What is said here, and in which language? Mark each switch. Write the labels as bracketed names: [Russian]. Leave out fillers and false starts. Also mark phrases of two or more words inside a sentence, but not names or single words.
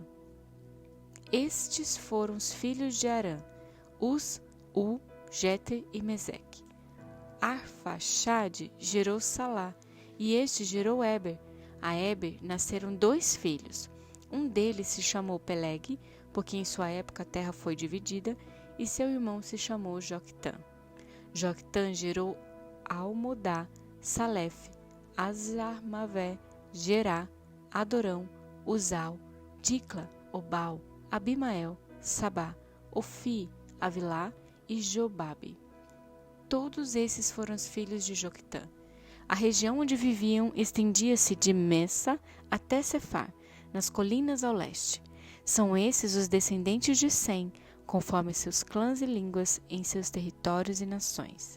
[Portuguese] Estes foram os filhos de Arã: Uz, U, Jeter e Meseque. Arfaxade gerou Salá, e este gerou Éber. A Éber nasceram 2 filhos. Um deles se chamou Peleg, porque em sua época a terra foi dividida, e seu irmão se chamou Joctã. Joctã gerou Almodá, Salef, Azarmavé, Gerá, Adorão, Uzal, Dicla, Obal, Abimael, Sabá, Ofi, Avilá e Jobabe. Todos esses foram os filhos de Joctã. A região onde viviam estendia-se de Messa até Cefar, nas colinas ao leste. São esses os descendentes de Sem, conforme seus clãs e línguas em seus territórios e nações.